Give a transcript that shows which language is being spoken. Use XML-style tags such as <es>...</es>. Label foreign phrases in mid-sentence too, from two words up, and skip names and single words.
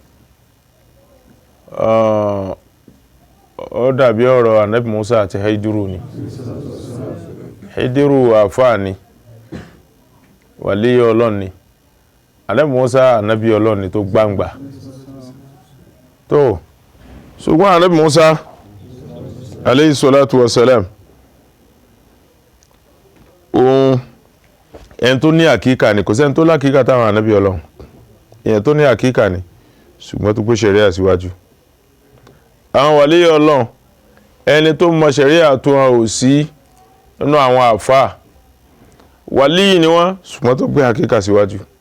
<yo>ó dàbí ọ̀rọ̀ Ànábì Musa àti Haidiru ni Haidiru àfáà ni wàlí Ọlọ́run ni Ànábì Musa ànábì Ọlọ́run ni tó gbangba tó ṣùgbọ́n Ànábì Musa</yo> <ar>عليه الصلاة والسلام</ar> <yo>ẹni tó ní àkíkà ni kò sẹ́ni tó lákíkà táwọn ànábì Ọlọ́run ẹni tó ní àkíkà ni ṣùgbọ́n tó gbé ṣẹ̀ríà síwájú àwọn wàlí Ọlọ́run ẹni tó mọ ṣẹ̀ríà tó hàn ò sí nínú àwọn àfáà wàlí ni wọ́n ṣùgbọ́n tó gbé àkíkà síwájú</yo>